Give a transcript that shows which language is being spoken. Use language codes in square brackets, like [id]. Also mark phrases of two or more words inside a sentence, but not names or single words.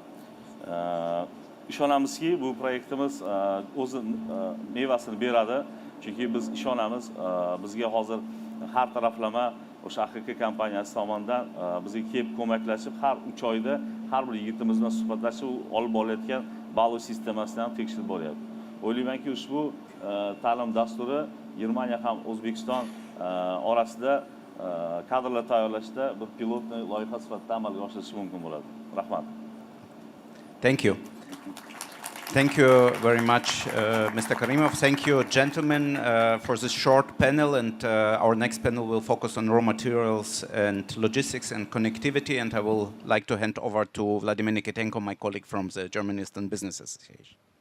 [uz] Ishonamizki, bu proyektimiz o'z mevasini beradi, chunki biz ishonamiz, bizga hozir har taraflama o'sha AXK kompaniyasi tomonidan bizga kelib ko'maklashib, har 3 oyda har bir yigitimiz bilan suhbatlashib, olib borayotgan balo sistemasini ham tekshirib boryapti. O'ylaymanki, ushbu ta'lim dasturi Germaniya ham O'zbekiston orasida kadrlar tayyorlashda bir pilotniy loyiha sifatida amalga oshirish mumkin bo'ladi. Rahmat. [en] Thank you. Thank you very much, Mr. Karimov. Thank you, gentlemen, for this short panel. And our next panel will focus on raw materials and logistics and connectivity. And I will like to hand over to Vladimir Nikitenko, my colleague from the German Eastern Business Association.